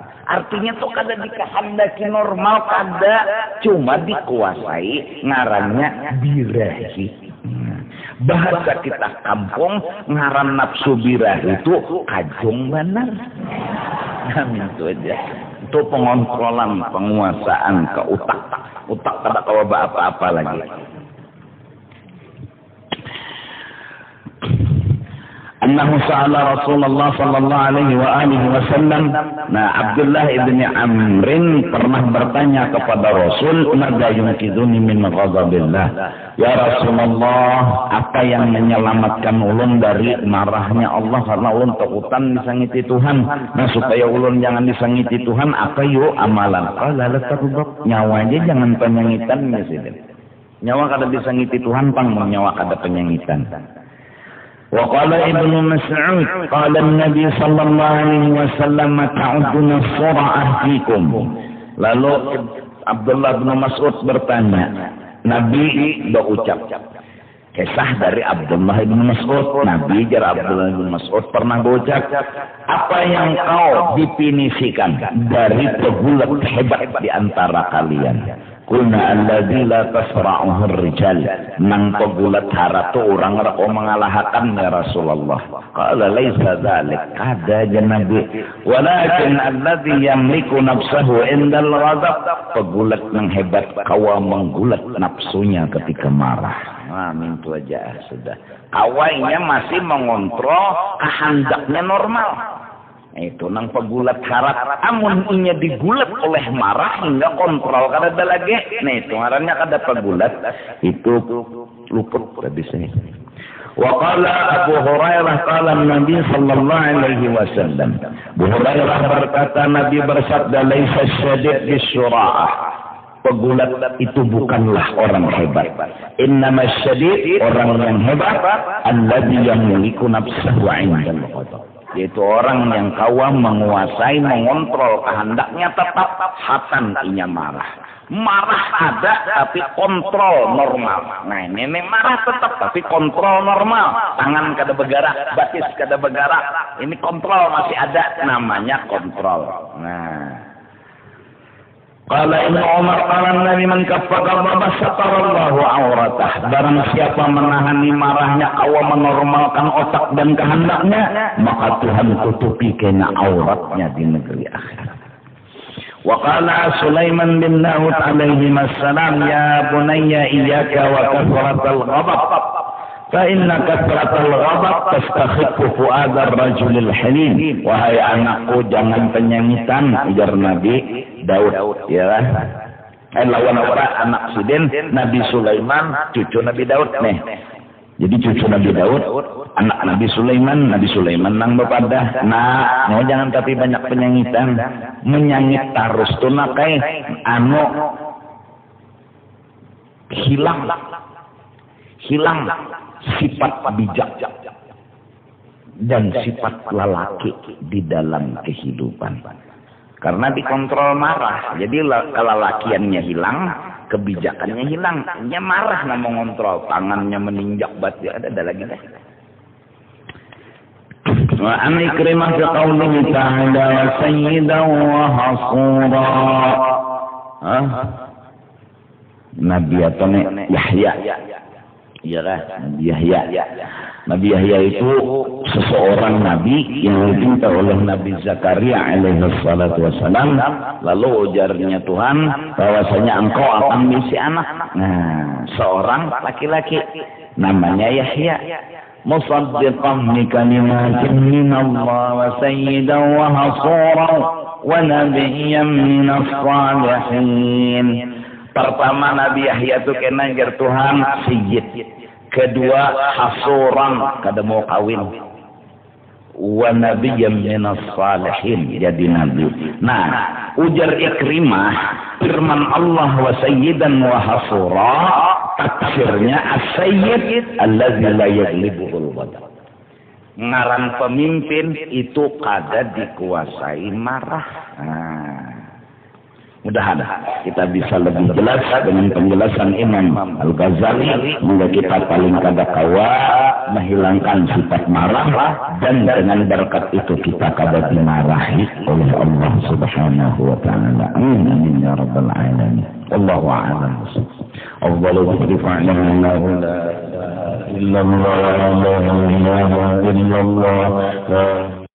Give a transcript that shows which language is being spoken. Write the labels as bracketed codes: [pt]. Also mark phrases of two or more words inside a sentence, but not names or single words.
[bjn] Artinya tuh kada dikehendaki normal, kada cuma dikuasai ngarannya birahi. Bahasa kita kampung ngaran nafsu birahi itu kajong benar. Itu aja. Itu pengontrolan, penguasaan ke utak. Utak kada kawa apa-apa lagi. [ar] أنه سأل رسول الله صلى الله عليه وآله وسلم. [bjn] Nah, Abdullah ibn Amrin pernah bertanya kepada Rasul, [ar] "ماذا ينقذني من غضب الله?" [bjn] Ya Rasulullah, apa yang menyelamatkan ulun dari marahnya Allah karena ulun takutan disangiti Tuhan. Nah, supaya ulun jangan disangiti Tuhan, apa yuk amalan? [ar] قال لا تغضب. [bjn] Nyawa aja jangan penyangitan ya sih. Nyawa kada disangiti Tuhan pang nyawa kada penyangitan. [ar] وقال ابن مسعود قال النبي صلى الله عليه وسلم تعدون الصرعة فيكم. [id] Lalu Abdullah bin Mas'ud bertanya, Nabi berucap kisah dari Abdullah bin Mas'ud. [bjn] Nabi jar Abdullah bin Mas'ud pernah berucap, apa yang kau definisikan dari pegulat hebat di antara kalian? [ar] قلنا الذي لا تصرعه الرجال. [bjn] Nang pegulat harap tu orang rako mengalahkan ya Rasulullah. [ar] قال ليس ذلك. [bjn] Kada aja Nabi. [ar] ولكن الذي يملك نفسه عند الغضب. [bjn] Pegulat yang hebat kawa menggulat nafsunya ketika marah. Nah, itu aja sudah. Kawainya masih mengontrol kehendaknya normal. Itu nang pegulat harap amun inya digulat oleh marah hingga kontrol kada ada lagi. Nah itu ngarannya kada pegulat itu luput tadi saya. [ar] وقال أبو هريرة قال النبي صلى الله عليه وسلم. [bjn] Abu Hurairah berkata Nabi bersabda [ar] ليس الشديد بالصرعة. [bjn] Pegulat itu bukanlah orang hebat. [ar] إنما الشديد [bjn] orang yang hebat [ar] الذي يملك نفسه عند الغضب. [bjn] Yaitu orang yang kawa menguasai, mengontrol kehendaknya tetap hatan inya marah. Marah ada tapi kontrol normal. Nah ini marah tetap tapi kontrol normal. Tangan kada bergerak, batis kada bergerak. Ini kontrol masih ada, namanya kontrol. Nah. [ar] قال ابن عمر قال النبي من كف غضبه ستر الله عورته. [bjn] Barang siapa menahani marahnya kawa menormalkan otak dan kehendaknya, maka Tuhan tutupi kena auratnya di negeri akhirat. [ar] وقال سليمان بن داود عليه السلام يا بني إياك وكثرة الغضب. فإن كثرة الغضب تستخف فؤاد الرجل الحليم. [bjn] Wahai anakku, jangan penyangitan, ujar Nabi Daud, ya kan? Lawan apa? Anak Sidin, Nabi Sulaiman, cucu Nabi Daud nih. Jadi cucu Nabi Daud, anak Nabi Sulaiman nang bepada. Nah, jangan tapi banyak penyangitan. Menyangit terus tuh nakai hilang sifat bijak dan sifat lelaki di dalam kehidupan. Karena dikontrol marah. Jadi kelelakiannya hilang, kebijakannya hilang. [id] Dia marah nggak mau ngontrol, tangannya meninjak batu. [bjn] Ada lagi deh. [ar] وعن عكرمة في قوله تعالى وسيدا وحصورا. [bjn] Nabi atau Yahya. Iya kan? Nabi Yahya. Nabi Yahya itu seseorang nabi yang diminta oleh Nabi Zakaria [ar] عليه الصلاة والسلام. [bjn] Lalu ujarnya Tuhan bahwasanya engkau akan mengisi anak. Nah, seorang laki-laki namanya Yahya. [ar] مصدقا بكلمة من الله وسيدا وحصورا ونبيا من الصالحين. [bjn] Pertama Nabi Yahya itu kena jar Tuhan sayyid. Kedua hasuran kada mau kawin. [ar] ونبيا من الصالحين, [bjn] jadi nabi. Nah, ujar Ikrimah firman Allah [ar] وسيدا وحصورا, [bjn] tafsirnya [ar] السيد الذي لا يغلبه الغضب. [bjn] Ngaran pemimpin itu kada dikuasai marah. Mudah-mudahan kita bisa lebih jelas dengan penjelasan Imam Al-Ghazali, hingga kita paling kada kawa menghilangkan sifat marah, dan dengan berkat itu kita kada dimarahi oleh Allah [ar] سبحانه وتعالى. آمين يا رب العالمين. والله أعلم. أفضل الذكر فاعلم لا إله إلا الله.